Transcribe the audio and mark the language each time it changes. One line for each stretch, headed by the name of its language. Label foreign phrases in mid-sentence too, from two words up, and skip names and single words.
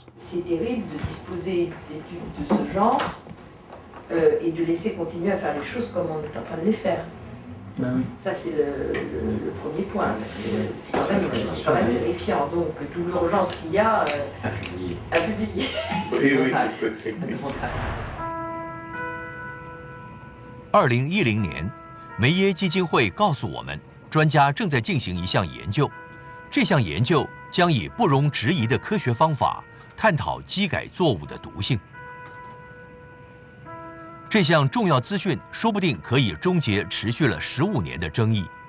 French: C'est terrible de disposer d'études de ce genre et de laisser continuer à faire les choses comme on est en train de les faire. Ben oui. Ça, c'est le premier point. C'est quand même terrifiant. Donc, toute l'urgence qu'il y a à publier. Oui.
Chinese: 2010 年，梅耶基金会告诉我们，专家正在进行一项研究。这项研究将以不容置疑的科学方法探讨基改作物的毒性。这项重要资讯说不定可以终结持续了15年的争议。